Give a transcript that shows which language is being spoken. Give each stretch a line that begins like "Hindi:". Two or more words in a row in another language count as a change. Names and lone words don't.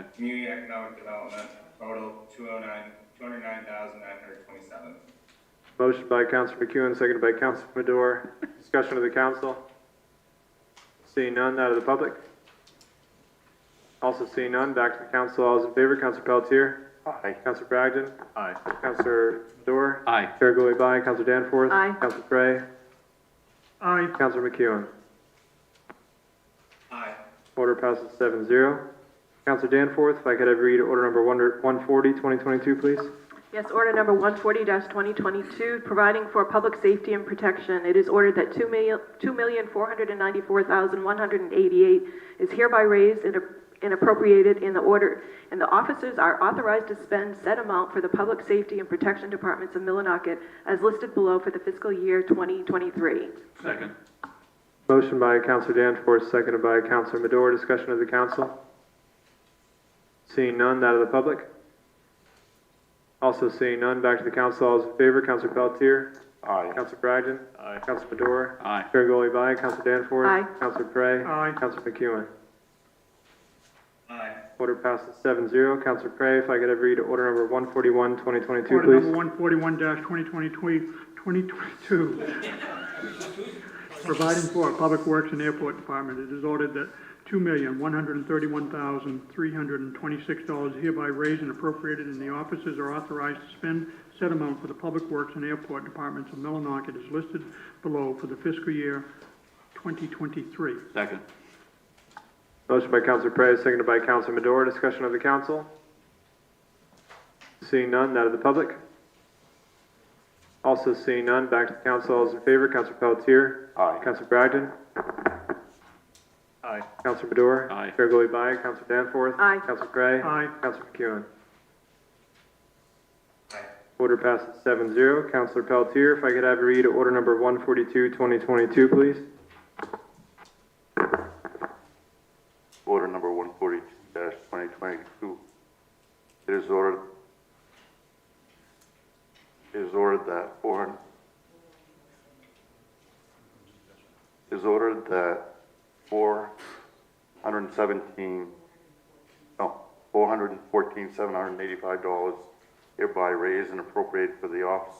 English: Community and economic development, total $209,927. Motion by Councilor McEwen, seconded by Councilor Madore. Discussion of the council. Seeing none, out of the public. Also seeing none, back to the council. All those in favor, Councilor Pelletier. Aye. Councilor Bragdon. Aye. Councilor Madore. Aye. Chair Goulart, aye. Councilor Danforth. Aye. Councilor Cray. Aye. Councilor McEwen. Aye. Order passes 7-0. Councilor Danforth, if I could have read order number 140, 2022, please. Yes, order number 140-2022, providing for public safety and protection. It is ordered that $2,494,188 is hereby raised and appropriated in the order, and the officers are authorized to spend said amount for the public safety and protection departments of Millinocket as listed below for the fiscal year 2023. Second. Motion by Councilor Danforth, seconded by Councilor Madore. Discussion of the council. Seeing none, that of the public. Also seeing none, back to the council. All those in favor, Councilor Pelletier. Aye. Councilor Bragdon. Aye. Councilor Madore. Aye. Chair Goulart, aye. Councilor Danforth. Aye. Councilor Cray. Aye. Councilor McEwen. Aye. Order passes 7-0. Councilor Cray, if I could have read order number 141, 2022, Order please. number 141-2022, providing for Public Works and Airport Department. It is ordered that $2,131,326 hereby raised and appropriated, and the officers are authorized to spend said amount for the Public Works and Airport Departments of Millinocket as listed below for the fiscal year 2023. Second. Motion by Councilor Cray, seconded by Councilor Madore. Discussion of the council. Seeing none, that of the public. Also seeing none, back to the council. All those in favor, Councilor Pelletier. Aye. Councilor Bragdon. Aye. Councilor Madore. Aye. Chair Goulart, aye. Councilor Danforth. Aye. Councilor Cray. Aye. Councilor McEwen. Aye. Order passes 7-0. Councilor Pelletier, if I could have you read order number 142, 2022, please. Order number 142-2022. It is ordered that $414,785 hereby raised and appropriated for the